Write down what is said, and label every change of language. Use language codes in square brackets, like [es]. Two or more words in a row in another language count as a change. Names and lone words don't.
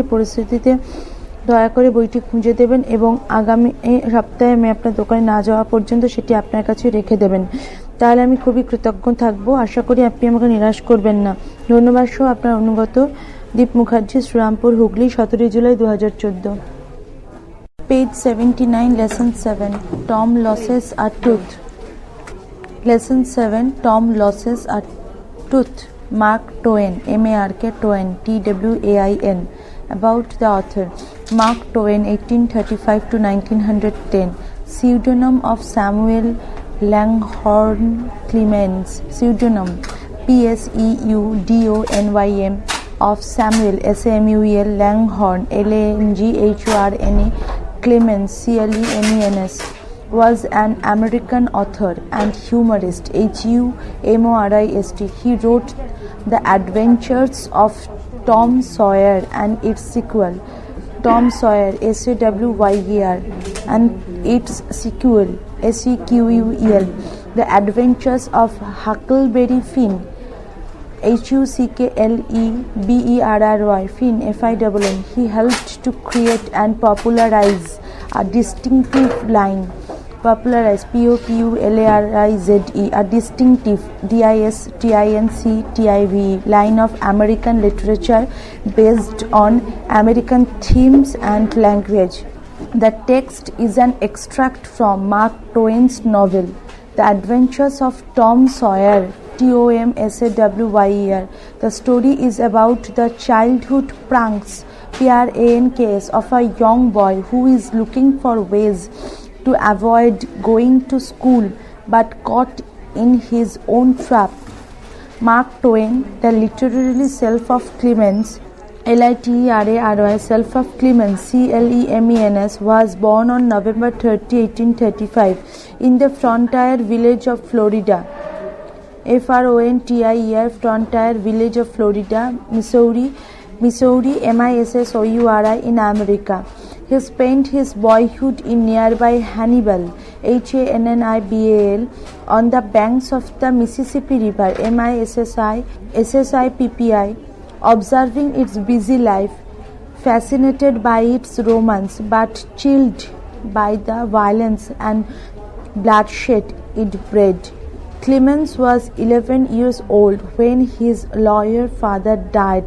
[bn] পরিস্থিতিতে দয়া করে বইটি খুঁজে দেবেন এবং আগামী সপ্তাহে আমি আপনার দোকানে না যাওয়া পর্যন্ত সেটি আপনার কাছে রেখে দেবেন, তাহলে আমি খুবই কৃতজ্ঞ থাকবো। আশা করি আপনি আমাকে নিরাশ করবেন না। ধন্যবাদ সহ আপনার অনুগত দীপ মুখার্জি, শ্রীরামপুর, হুগলি, 17 জুলাই 2014। [en] Page 79, Lesson 7. Tom loses a tooth. Lesson 7. Tom loses a tooth. Mark Twain, M-A-R-K Twain, T-W-A-I-N. About the author. Mark Twain, 1835 to 1910. Pseudonym of Samuel Langhorne Clemens. Pseudonym P-S-E-U-D-O-N-Y-M of Samuel S-A-M-U-E-L Langhorne L-A-N-G-H-O-R-N-E Clemens C-L-E-M-E-N-S was an American author and humorist. H-U-M-O-R-I-S-T. He wrote The Adventures of Tom Sawyer and its sequel, Tom Sawyer S-A-W-Y-E-R, and its sequel, S-E-Q-U-E-L, The Adventures of Huckleberry Finn, Huckleberry, Finn, F-I-N-N. He helped to create and popularize a distinctive line, P-O-P-U-L-A-R-I-Z-E, a distinctive, D-I-S-T-I-N-C-T-I-V-E, line of American literature based on American themes and language. The text is an extract from Mark Twain's novel, The Adventures of Tom Sawyer, T-O-M-S-A-W-Y-E-R. The story is about the childhood pranks, P-R-A-N-K-S, of a young boy who is looking for ways to avoid going to school but caught in his own trap. Mark Twain, the literary self of Clemens, L-I-T-E-R-A-R-Y, self of Clemens, C-L-E-M-E-N-S, was born on November 30, 1835, in the frontier village of Florida, F-R-O-N-T-I-E-R, frontier village of Florida, Missouri, M-I-S-S-O-U-R-I, in America. He spent his boyhood in nearby Hannibal, H-A-N-N-I-B-A-L, on the banks of the Mississippi River, M-I-S-S-I-S-S-I-P-P-I, observing its busy life, fascinated by its romance, but chilled by the violence and bloodshed it bred. Clemens was 11 years old when his lawyer father died.